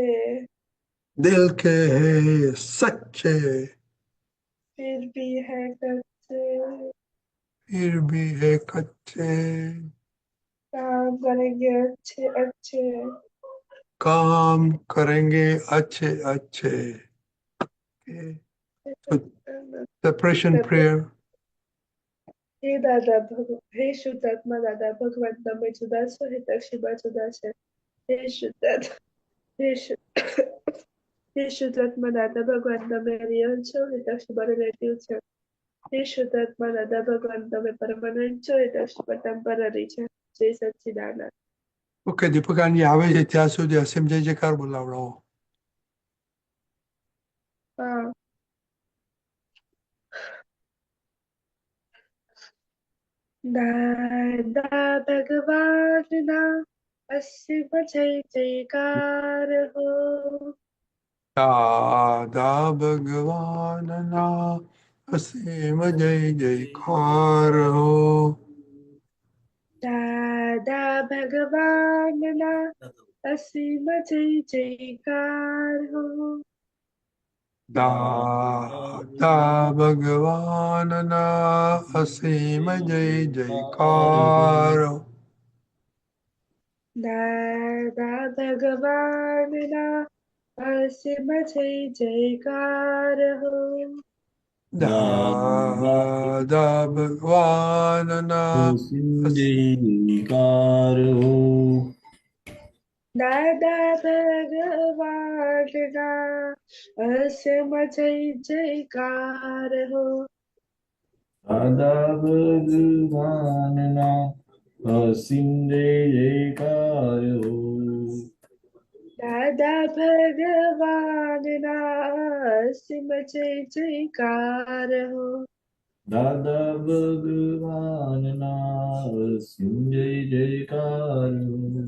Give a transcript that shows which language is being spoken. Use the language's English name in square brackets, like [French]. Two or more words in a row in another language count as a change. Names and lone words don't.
[Hindi] दिल के हैं सच्चे फिर भी है कच्चे। फिर भी है कच्चे काम करेंगे अच्छे अच्छे। काम करेंगे अच्छे अच्छे Okay. [English] So separation prayer. [Gujarati] હે દાદા હે શુદ્ધાત્મા દાદા ભગવાન, તમે જુદા છો, હે તક્ષિબા જુદા છે। હે શુદ્ધાત્મા, હે હે શુદ્ધાત્મા દાદા ભગવાન, તમે રિયલ છો, હે તક્ષિબા રિલેટિવ છે। હે શુદ્ધાત્મા દાદા ભગવાન, તમે પરમાનન્ટ છો, હે તક્ષિબા ટેમ્પરરી છે। જય સચ્ચિદાનંદ। ઓકે દીપકાની આવે છે ત્યાં સુધી અસીમ જય જયકાર બોલાવડાવો હાં, દાદા ભગવાન ના અસીમ જય જયકાર હો। દાદા ભગવાનના અસીમ જય જયકાર હો દાદા ભગવાન ના અસીમ જય જયકાર હો। દાદા ભગવાનના અસીમ જય જયકાર હો દાદા ભગવાન ના અસીમ જય જયકાર હો। દાદા ભગવાનના જયકાર હો દાદા ભગવાન ના અસીમ જય જયકાર હો। દાદા ભગવાનના અસીમ જય જયકાર હો. દાદા ભગવાનના અસીમ જય જયકાર હો. દાદા ભગવાનના અસીમ જય જયકાર હો.